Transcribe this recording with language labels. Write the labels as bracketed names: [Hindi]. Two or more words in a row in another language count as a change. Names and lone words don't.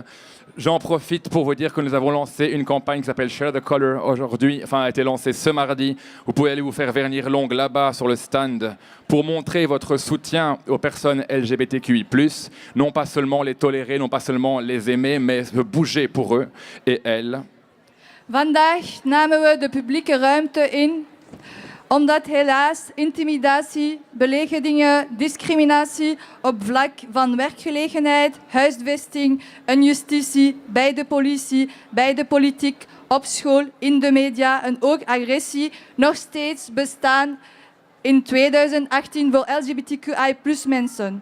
[French] J'en profite pour vous dire que nous avons lancé une campagne qui s'appelle Share the Color aujourd'hui, enfin a été lancée ce mardi. Vous pouvez aller vous faire vernir l'ongle là-bas sur le stand pour montrer votre soutien aux personnes LGBTQI+, non pas seulement les tolérer, non pas seulement les aimer, mais bouger pour eux et elles. [Dutch] Vandaag namen we de publieke ruimte in omdat helaas intimidatie, beledigingen, discriminatie op vlak van werkgelegenheid, huisvesting en justitie bij de politie, bij de politiek, op school, in de media en ook agressie nog steeds bestaan in 2018 voor LGBTQI+ mensen.